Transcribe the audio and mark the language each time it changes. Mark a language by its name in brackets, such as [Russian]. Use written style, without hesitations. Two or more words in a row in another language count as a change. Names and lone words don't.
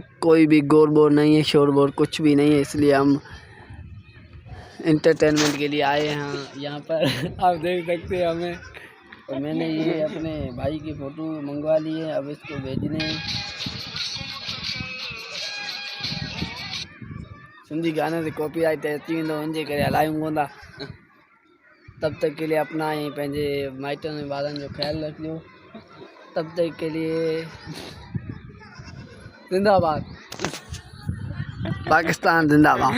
[Urdu] کوئی بھی گور بور نہیں ہے، شور بور کچھ بھی نہیں ہے، اس لیے ہم इंटरटेनमेंट کے لیے آئے ہیں یہاں پر। آپ دیکھ سکتے ہیں ہمیں. اور میں نے یہ اپنے بھائی کی फ़ोटो منگوا لی ہے، اب اسکو بھیجنے ہیں। [Sindhi] सिंधी गाने से कॉपीराइट अची वेंदो, उनजे करे हलायूं कोन। [Urdu] تب تک کے لیے اپنا ہی [Sindhi] पंहिंजे माइटनि वारनि जो ख्याल रखियो। [Urdu] تب تک کے لیے زندہ باد، پاکستان زندہ باد.